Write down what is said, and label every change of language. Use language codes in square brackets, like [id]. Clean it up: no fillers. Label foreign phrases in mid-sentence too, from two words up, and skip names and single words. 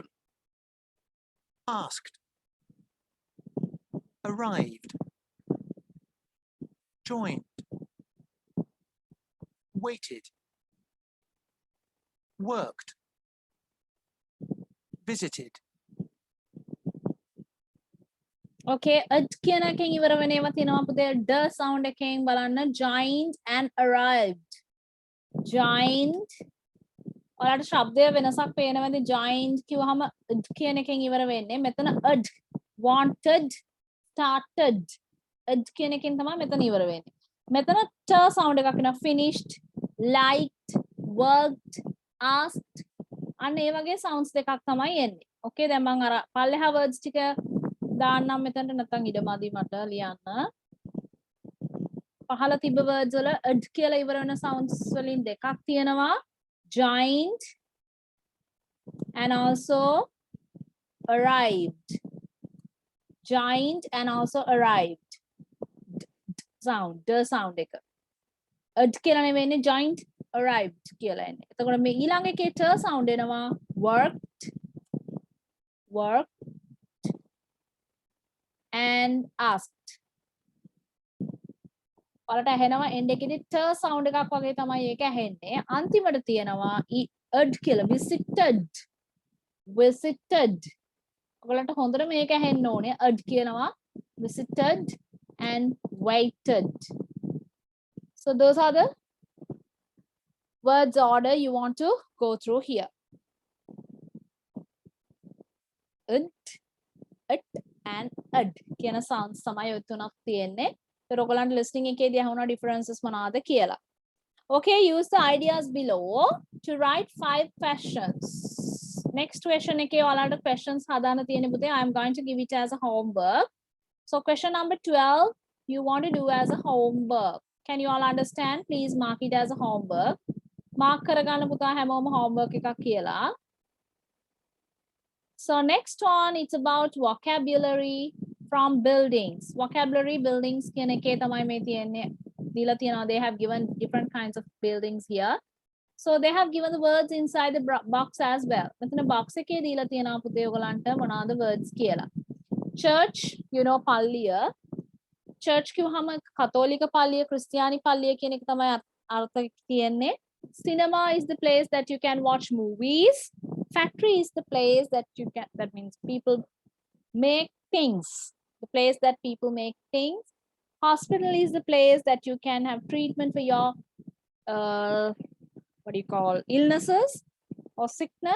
[en] Asked. Arrived. Joined. Waited. Worked. Visited. [si] Okay, ed කියන එකෙන් ඉවර වෙන ඒවා තියෙනවා පුතේ [en] d sound [si] එකෙන් බලන්න [en] joined and arrived. [si] Joined ඔයාලට ශබ්දය වෙනසක් පේනවද joined කිව්වහම ed කියන එකෙන් ඉවර වෙන්නේ මෙතන [en] ed wanted started ed [si] කියන එකෙන් තමයි මෙතන ඉවර වෙන්නේ. මෙතන [en] t sound [si] එකක් එනවා [en] finished liked worked asked [si] අන්න ඒ වගේ sounds දෙකක් තමයි එන්නේ. Okay දැන් මම අර පල්ලෙහා words ටික දාන්නම් මෙතනට නැත්නම් ඉඩමදි මට ලියන්න. පහළ තිබ්බ words වල ed කියලා ඉවර වෙන sounds වලින් දෙකක් තියෙනවා. [en] Joined and also arrived. Joined and also arrived. Sound, the sound [si] එක. ed කියලා නෙවෙයි [en] joined arrived [si] කියලා එන්නේ. එතකොට මේ ඊළඟ එකේ [en] t sound [si] එනවා [en] worked and asked. [si] ඔයාලට ඇහෙනවා end එකේදී [en] t sound [si] එකක් වගේ තමයි ඒක ඇහෙන්නේ. අන්තිමට තියෙනවා ed කියලා visited. ඔයාලට හොඳට මේක ඇහෙන්න ඕනේ. ed කියනවා [en] visited and waited. So those are the words order you want to go through here. It and ed [si] කියන sounds තමයි ඔය තුනක් තියෙන්නේ. ඒතර ඔයගලන්ට listening එකේදී අහුණා differences මොනවාද කියලා. [en] Okay, use the ideas below to write 5 questions. Next question [si] එකේ ඔයාලට questions හදාන්න තියෙන පුතේ [en] I am going to give it as a homework. So question number 12 you want to do as a homework. Can you all understand? Please mark it as a homework. [si] Mark කරගන්න පුතා හැමෝම homework එකක් කියලා. [en] So next one, it's about vocabulary from buildings. Vocabulary buildings [si] කියන එකේ තමයි මේ තියෙන්නේ. දීලා තියෙනවා [en] they have given different kinds of buildings here. So they have given the words inside the box as well. [si] මෙතන box එකේ දීලා තියෙනවා පුතේ ඔයගලන්ට මොනවාද words කියලා. Church, you know, පල්ලිය. Church කිව්වහම කතෝලික පල්ලිය, ක්‍රිස්තියානි පල්ලිය කියන එක තමයි අර්ථ තියෙන්නේ. [en] Cinema is the place that you can watch movies. Factory is the place that you can, that means people make things. The place that people make things. Hospital is the place that you can have treatment for your what do you call, illnesses or sickness.